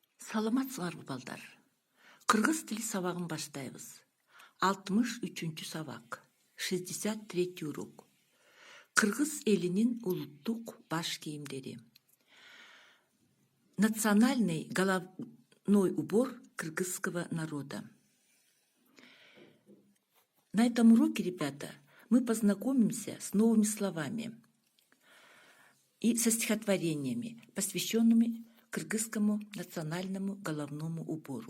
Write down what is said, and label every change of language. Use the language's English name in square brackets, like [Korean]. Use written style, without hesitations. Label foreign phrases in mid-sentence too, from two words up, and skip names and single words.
[Kyrgyz] Саламатсыңарбы балдар. Кыргыз тили сабагын баштайбыз. 63-чү сабак. 63-ти урок. Кыргыз элинин улуттук баш кийимдери. [Russian] Национальный головной убор кыргызского народа. На этом уроке, ребята, мы познакомимся с новыми словами и со стихотворениями, посвященными кыргызскому национальному головному убору.